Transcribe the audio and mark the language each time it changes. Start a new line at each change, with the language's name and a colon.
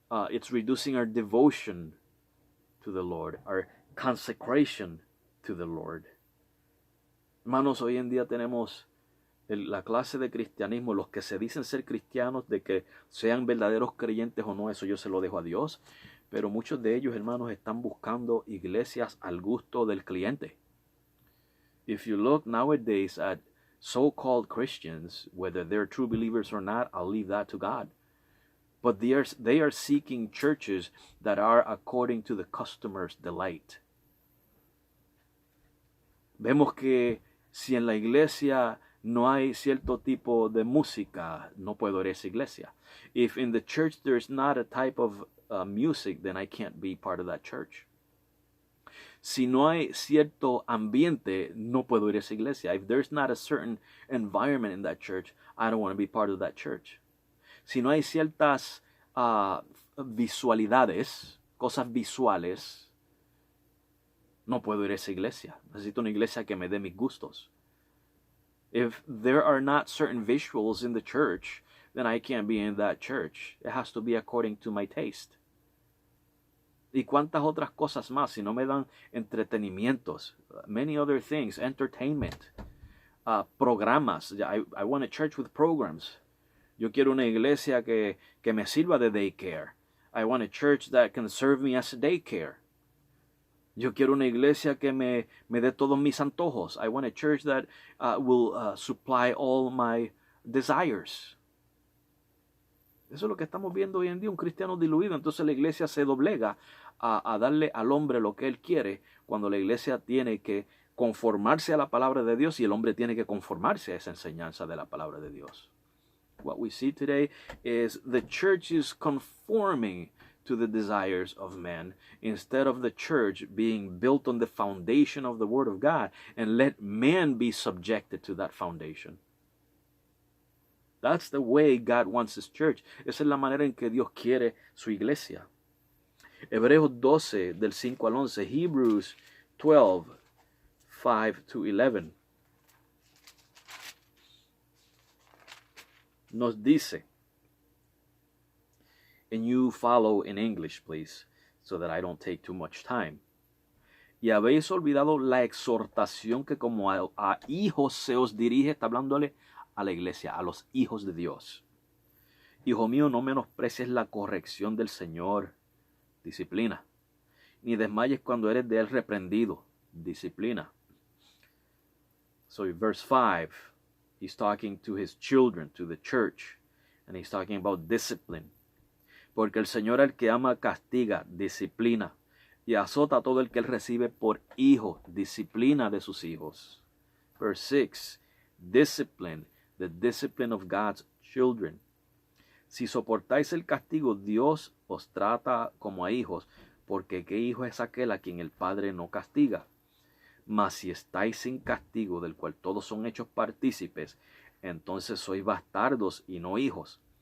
English: It's reducing our devotion to the Lord, our consecration to the Lord.
Spanish: Hermanos, hoy en día tenemos la clase de cristianismo, los que se dicen ser cristianos, de que sean verdaderos creyentes o no, eso yo se lo dejo a Dios, pero muchos de ellos, hermanos, están buscando iglesias al gusto del cliente.
English: If you look nowadays at so-called Christians, whether they're true believers or not, I'll leave that to God. But they are seeking churches that are according to the customer's delight.
Spanish: Vemos que si en la iglesia no hay cierto tipo de música, no puedo ir a esa iglesia.
English: If in the church there's not a type of music, then I can't be part of that church.
Spanish: Si no hay cierto ambiente, no puedo ir a esa iglesia.
English: If there's not a certain environment in that church, I don't want to be part of that church.
Spanish: Si no hay ciertas visualidades, cosas visuales, no puedo ir a esa iglesia. Necesito una iglesia que me dé mis gustos.
English: If there are not certain visuals in the church, then I can't be in that church. It has to be according to my taste.
Spanish: Y cuántas otras cosas más, si no me dan entretenimientos,
English: many other things, entertainment,
Spanish: programas.
English: I want a church with programs.
Spanish: Yo quiero una iglesia que me sirva de daycare.
English: I want a church that can serve me as a daycare.
Spanish: Yo quiero una iglesia que me dé todos mis antojos.
English: I want a church that will supply all my desires.
Spanish: Eso es lo que estamos viendo hoy en día, un cristiano diluido. Entonces la iglesia se doblega a darle al hombre lo que él quiere, cuando la iglesia tiene que conformarse a la palabra de Dios y el hombre tiene que conformarse a esa enseñanza de la palabra de Dios.
English: What we see today is the church is conforming to the desires of men instead of the church being built on the foundation of the Word of God and let man be subjected to that foundation. That's the way God wants His church.
Spanish: Esa es la manera en que Dios quiere su iglesia. Hebreos 12, del 5 al 11.
English: Hebrews 12, 5 to 11.
Spanish: Nos dice,
English: and you follow in English, please, so that I don't take too much time.
Spanish: Y habéis olvidado la exhortación que como a hijos se os dirige, está hablándole a la iglesia, a los hijos de Dios. Hijo mío, no menosprecies la corrección del Señor, disciplina, ni desmayes cuando eres de Él reprendido, disciplina.
English: So in verse 5, he's talking to his children, to the church, and he's talking about discipline.
Spanish: Porque el Señor al que ama castiga, disciplina, y azota a todo el que Él recibe por hijo, disciplina de sus hijos.
English: Verse 6, discipline the discipline of God's children.
Spanish: Si soportáis el castigo, Dios os trata como a hijos, porque ¿qué hijo es aquel a quien el Padre no castiga? Mas si estáis sin castigo, del cual todos son hechos partícipes, entonces sois bastardos y no hijos.